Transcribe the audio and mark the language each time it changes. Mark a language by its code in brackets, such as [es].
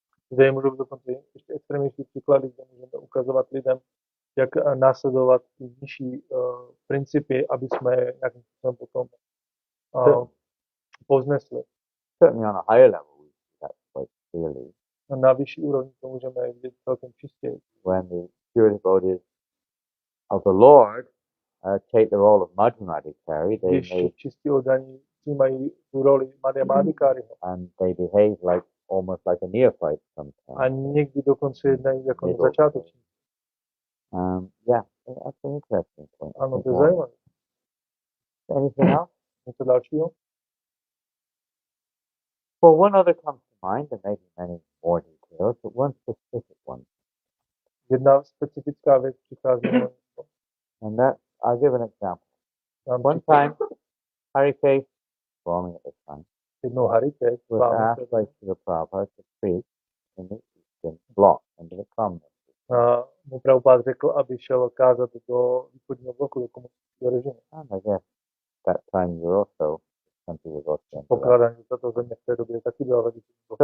[cs] Zde můžou být dokonce ještě extrémnější příklady, kde můžeme ukazovat lidem, jak následovat ty nižší principy, aby jsme je nějakým způsobem potom povznesli. [en] Certainly on a higher level, we see that quite clearly. [cs] Na vyšší úrovni to můžeme vidět celkem čistěji. [en] When the pure devotees of the Lord take the role of Madhyamadikari, they may, [cs] čistí oddaní přijímají tu roli Madhyamadikariho. [en] And they behave like almost like a neophyte sometimes. [cs] A někdy dokonce jednají jako začátečníci. [en] Yeah, that's an interesting point. [cs] Ano, to je zajímavé. [en] Anything else? [cs] Něco dalšího? [en] Well, one other comes to mind. There may be many more details, but one specific one. [cs] Jedna specifická věc přichází. [en] And that, I'll give an example. One time, Harikesh, performing at the time, [cs] jednou Harikesh [en] was asked by Srila Prabhupada to preach in the Eastern Bloc, into the communist. [cs] Mu Prabhupada řekl, aby šel kázat do východního bloku, do komunistického režimu. [en] And I guess that time you also, the country was also. [cs] Pokládám, že tato země v té době taky byla ve východním bloku.